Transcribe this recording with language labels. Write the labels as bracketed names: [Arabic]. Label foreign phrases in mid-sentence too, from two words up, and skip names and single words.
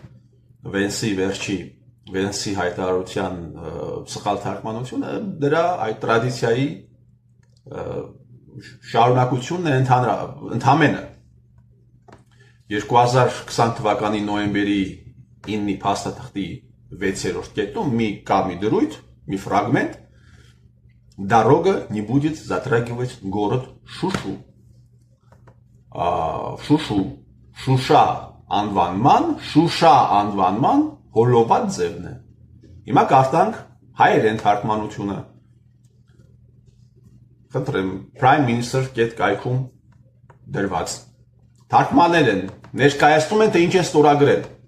[Armenian] Վենսի հայտարարության սխալ թարգմանությունը դրա այդ տրադիցիայի շարունակությունն է ընդհանրապես 2020 թվականի նոյեմբերի 9-ի փաստաթղթի 6-րդ կետում մի դրույթ, մի ֆրագմենտ [Russian] «Дорога не будет затрагивать город [Armenian] Շուշու» Շուշա անվանման հոլոված ձևն է։ Հիմա կարդանք հայերեն թարգմանությունը։ Խնդրեմ, [English] Prime Minister [Armenian] կետ կայքում դրված։ Թարգմանել են, ներկայացնում են, թե ինչ են ստորագրել։